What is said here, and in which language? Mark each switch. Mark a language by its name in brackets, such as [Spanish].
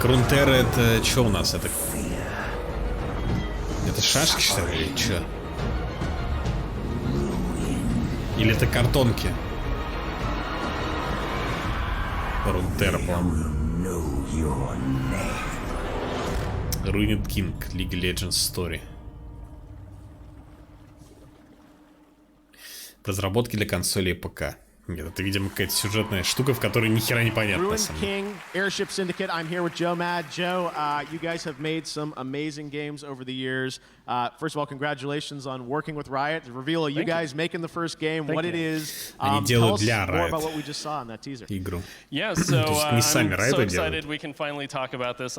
[Russian] Runeterra это что у нас? Это шашки, что ли, или что? Или это картонки? Runeterra, по-моему. Ruined King, League Legends Story. Разработки для консолей и ПК. Нет, это, видимо, какая-то сюжетная штука, в которой ни хера не понятно. [English] Ruined King, Airship Syndicate. I'm here with Joe Mad. Joe, you guys have made some amazing games over the years. First of all, congratulations on working with Riot. To reveal you guys making the first game, what it is. Tell us more about what we just saw in that teaser. [Russian] Игру. [English] Yeah, so I'm so excited we can finally talk about this.